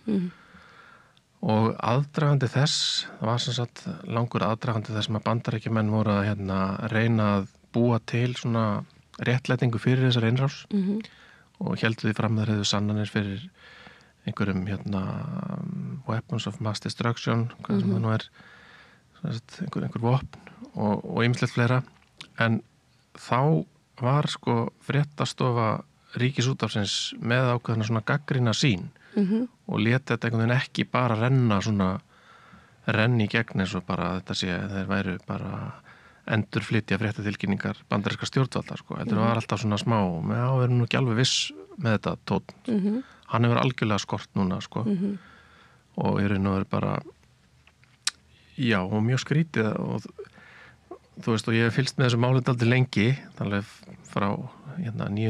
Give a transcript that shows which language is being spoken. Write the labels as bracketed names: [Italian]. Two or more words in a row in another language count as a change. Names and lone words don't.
[Icelandic] og aðdragandi þess, það var sem sagt langur aðdragandi þess að Bandaríkjamenn voru að hérna reyna að búa til svona réttlætingu fyrir þessar innrás og héldu því fram þar hefðu sannanir fyrir einhverjum hérna [English] weapons of mass destruction, [Icelandic] hvað sem það nú er, einhver vopn og ýmislegt fleira, en þá var sko fréttastofa Ríkisútvarpsins með ákveðna svona gagnrýna sýn og lét þetta einhvern veginn ekki bara renni í gegn eins og bara þetta sé þeir væru bara endurflytja fréttatilkynningar bandarískra stjórnvalda, sko, heldur það var alltaf svona smá, við erum nú ekki alveg viss með þetta tónn, hann hefur algjörlega skort núna, sko, og í raun og veru bara já, og mjög skrítið og þú veist, og ég hef fylgst með þessu málið dálítið lengi, þannig frá hérna 9.